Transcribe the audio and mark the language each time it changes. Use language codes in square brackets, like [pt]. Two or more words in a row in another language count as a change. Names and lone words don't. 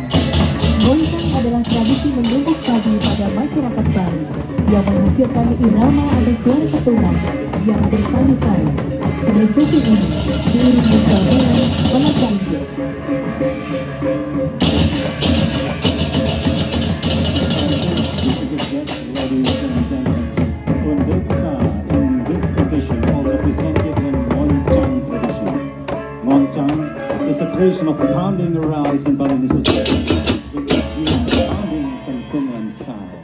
[id] Ngoncang adalah tradisi menumbuk padi pada masyarakat Bali yang menghasilkan irama atau suara ketukan yang bertalu-talu. Prosesi ini diiringi saweran oleh banjir. [en] Tradition of pounding the rice in Balinese society with the pounding and Kunlan sound.